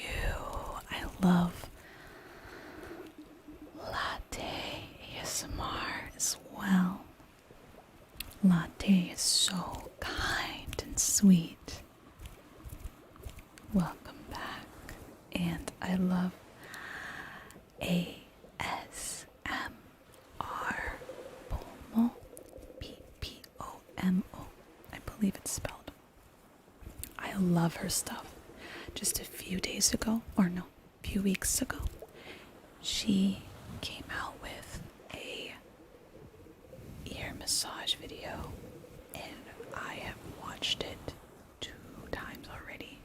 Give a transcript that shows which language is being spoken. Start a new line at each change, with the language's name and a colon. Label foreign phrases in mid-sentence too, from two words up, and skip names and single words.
English: I love Latte ASMR as well. Latte is so kind and sweet. Welcome back. And I love ASMR Pomo. P-P-O-M-O. I believe it's spelled. I love her stuff. Just a few days ago, or no, a few weeks ago, she came out with a ear massage video, and I have watched it 2 times already.